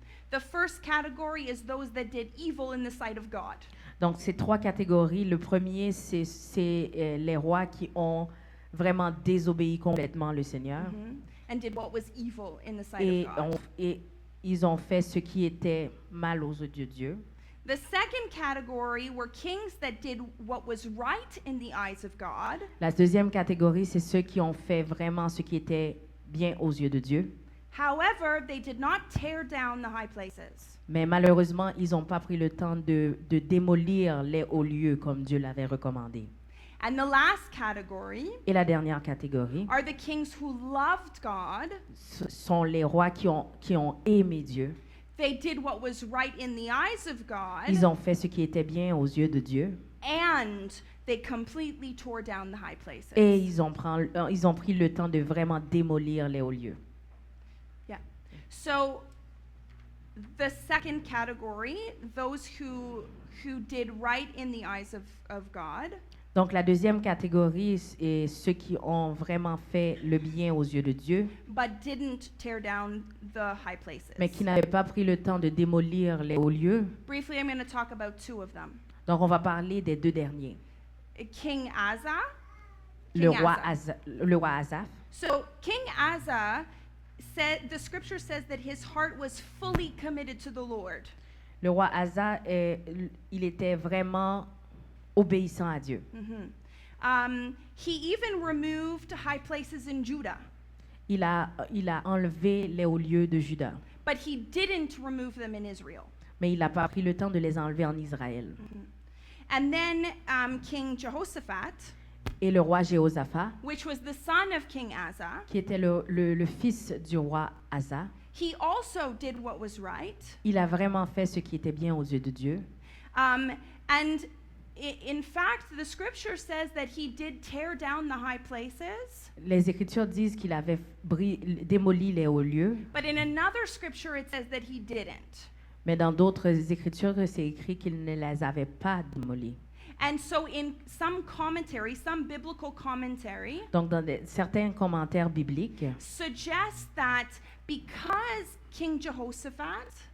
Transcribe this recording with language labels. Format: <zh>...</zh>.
<en>The first category is those that did evil in the sight of God.</en> <fr>Donc ces trois catégories, le premier, c'est les rois qui ont vraiment désobéi complètement le Seigneur.</fr> <en>And did what was evil in the sight of God.</en> <fr>Et ils ont fait ce qui était mal aux yeux de Dieu.</fr> <en>The second category were kings that did what was right in the eyes of God.</en> <fr>La deuxième catégorie, c'est ceux qui ont fait vraiment ce qui était bien aux yeux de Dieu.</fr> <en>However, they did not tear down the high places.</en> <fr>Mais malheureusement, ils n'ont pas pris le temps de démolir les hauts lieux comme Dieu l'avait recommandé.</fr> <en>And the last category</en> <fr>Et la dernière catégorie,</fr> <en>are the kings who loved God.</en> <fr>ce sont les rois qui ont aimé Dieu.</fr> <en>They did what was right in the eyes of God.</en> <fr>Ils ont fait ce qui était bien aux yeux de Dieu.</fr> <en>And they completely tore down the high places.</en> <fr>Et ils ont pris le temps de vraiment démolir les hauts lieux.</fr> <en>Yeah. So the second category, those who did right in the eyes of God.</en> <fr>Donc la deuxième catégorie est ceux qui ont vraiment fait le bien aux yeux de Dieu,</fr> <en>But didn't tear down the high places.</en> <fr>mais qui n'avaient pas pris le temps de démolir les hauts lieux.</fr> <en>Briefly, I'm going to talk about two of them.</en> <fr>Donc on va parler des deux derniers.</fr> <en>King Asa.</en> <fr>Le</fr> <en>King</en> <fr>roi Asa. Asaph.</fr> <en>So King Asa said, the scripture says that his heart was fully committed to the Lord.</en> <fr>Le roi Asa, il était vraiment obéissant à Dieu.</fr> <en>He even removed high places in Judah,</en> <fr>Il a enlevé les hauts lieux de Juda,</fr> <en>but he didn't remove them in Israel.</en> <fr>mais il n'a pas pris le temps de les enlever en Israël.</fr> <en>And then King Jehoshaphat,</en> <fr>Et le roi Jéhoshaphat,</fr> <en>which was the son of King Asa,</en> <fr>qui était le fils du roi Asa,</fr> <en>he also did what was right.</en> <fr>il a vraiment fait ce qui était bien aux yeux de Dieu.</fr> <en>And In fact, the scripture says that he did tear down the high places.</en> <fr>Les Écritures disent qu'il avait démoli les hauts lieux,</fr> <en>But in another scripture, it says that he didn't.</en> <fr>mais dans d'autres Écritures, c'est écrit qu'il ne les avait pas démolis.</fr> <en>And so, in some commentary, some biblical commentary,</en> <fr>Donc, dans certains commentaires bibliques,</fr> <en>suggests that because King Jehoshaphat</en>